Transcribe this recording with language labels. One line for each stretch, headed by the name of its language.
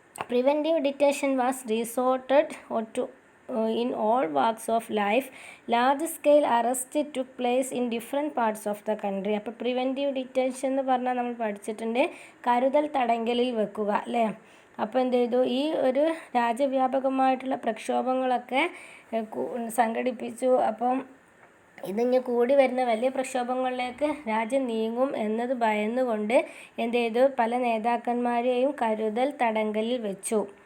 English: Preventive detention was resorted to in all walks of life. Large scale arrests took place in different parts of the country.
Malayalam: അപ്പോൾ preventive detention എന്ന് പറഞ്ഞാൽ നമ്മൾ പഠിച്ചിട്ടുണ്ട്, കരുതൽ തടങ്കലിൽ വെക്കുക അല്ലേ. അപ്പോൾ എന്ത് ചെയ്തു, ഈ ഒരു രാജ്യവ്യാപകമായിട്ടുള്ള പ്രക്ഷോഭങ്ങളൊക്കെ സംഘടിപ്പിച്ചു. അപ്പം ഇതിങ്ങ് കൂടി വരുന്ന വലിയ പ്രക്ഷോഭങ്ങളിലേക്ക് രാജ്യം നീങ്ങും എന്നത് ഭയന്നുകൊണ്ട് എന്ത് ചെയ്തു, പല നേതാക്കന്മാരെയും കരുതൽ തടങ്കലിൽ വെച്ചു.